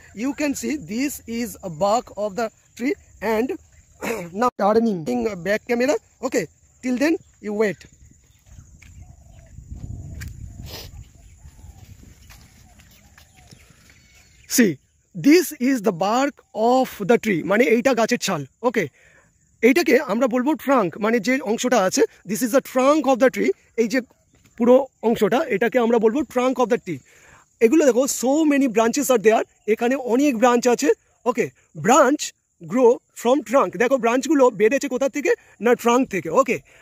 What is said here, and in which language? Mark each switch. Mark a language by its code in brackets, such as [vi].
[en] You can see this is a bark of the tree, and now turning back camera. Okay, till then you wait. See, this is the bark of the tree. [bn] মানে এইটা গাছের ছাল. Okay, এইটাকে আমরা বলবো trunk. মানে যে অংশটা আছে, [en] this is the trunk of the tree. [bn] এই যে পুরো অংশটা, এটাকে আমরা বলবো [en] trunk of the tree. [bn] এগুলো দেখো, [en] so many branches are there. [bn] এখানে অনেক ব্রাঞ্চ আছে, ওকে. [en] Branch grow from trunk. [bn] দেখো ব্রাঞ্চগুলো বেড়েছে কোথা থেকে, না ট্রাঙ্ক থেকে, ওকে.